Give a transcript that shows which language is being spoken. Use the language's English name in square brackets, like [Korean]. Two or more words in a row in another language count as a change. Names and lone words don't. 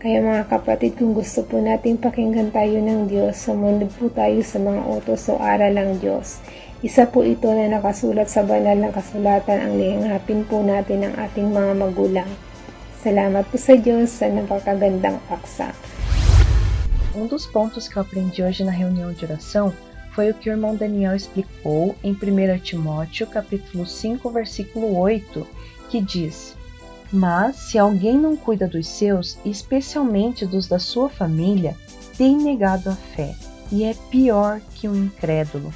[Filipino] Kaya mga kapatid, kung gusto po nating pakinggan tayo ng Diyos, sumunod po tayo sa mga utos o aral ng Diyos. Isa po ito na nakasulat sa banal na kasulatan, ang lihangapin po natin ng ating mga magulang. Salamat po sa Diyos sa napakagandang paksa. [Portuguese] Dos pontos que eu aprendi hoje na reunião de oração foi o que o irmão Daniel explicou em 1 Timóteo, capítulo 5, versículo 8, que diz: Mas, se alguém não cuida dos seus, especialmente dos da sua família, tem negado a fé, e é pior que um incrédulo.